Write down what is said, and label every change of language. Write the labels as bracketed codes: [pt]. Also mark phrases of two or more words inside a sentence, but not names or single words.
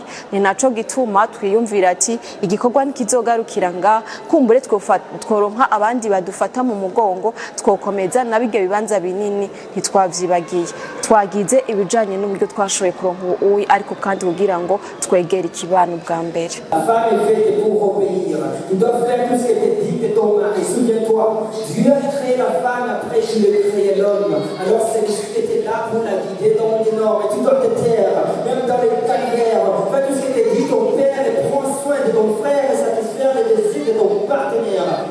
[rn] Ni naco gituma twiyumvira ati igikorwa nikizogarukira nga kumbure tworonka abandi badufata mu mugongo, twokomeza nabige bibanza binini ntitwavyibagiye. Twagize ibijanye n'uburyo twashoboye kuronka uwi, ariko kandi kugira ngo twegere ikibano bwa mbere. [fr] La femme est faite pour obéir. Tu dois faire tout ce qui était dit de ton mari. Souviens-toi, Dieu a créé la femme après qu'il a créé l'homme. Alors c'est lui qui était là pour la guider dans le nord. Mais tu dois te taire, même dans les calvaires. Fais tout ce qui était dit ton père et prends soin de ton frère et satisfaire les désirs de ton partenaire.